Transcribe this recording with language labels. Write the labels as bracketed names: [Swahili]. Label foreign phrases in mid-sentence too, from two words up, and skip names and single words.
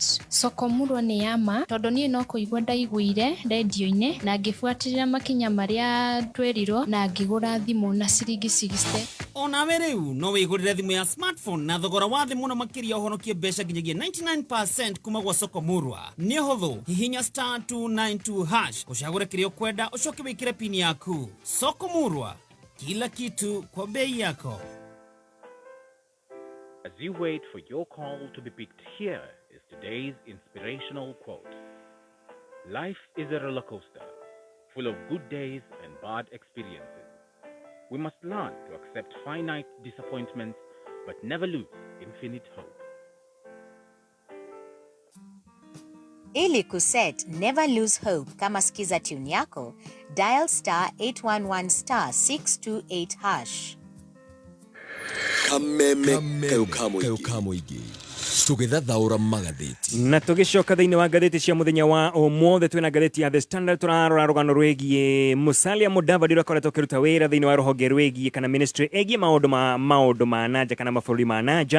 [Kikuyu] Sokomurwa ni yama tondu nie no kuigwa ndaiguire radio-ini na ngifuatirira makinya maria twerirwo na ngigura thimu na *60. Onawe riu no wigurire thimu ya smartphone na thogora wa thi muno makiria uhonokie mbeca nginyagia 99% kuma gwa Sokomurwa. Ni huthu hihinya *292# ucagure kiria ukwenda ucoke wikire pin yaku. Sokomurwa, [Swahili] kila kitu kwa bei yako. [English] As you wait for your call to be picked, here is today's inspirational quote. Life is a roller coaster, full of good days and bad experiences. We must learn to accept finite disappointments, but never lose infinite hope. [Swahili] Ili kuset [English] never lose hope [Swahili] kama skiza tune yako, dial *811*628#. [Kikuyu] Kameme kayukamoigi tugethathaura magatheti na tugicoka thiini wa ngatheti cia muthenya wa umuthi twina ngatheti ya The Standard turarora rugano rwegie Musalia Mudavadi rwakoretwo kiruta wira thiini wa ruhonge rwegie kana ministry egie maundu ma nanja kana mabũrũri ma nanja.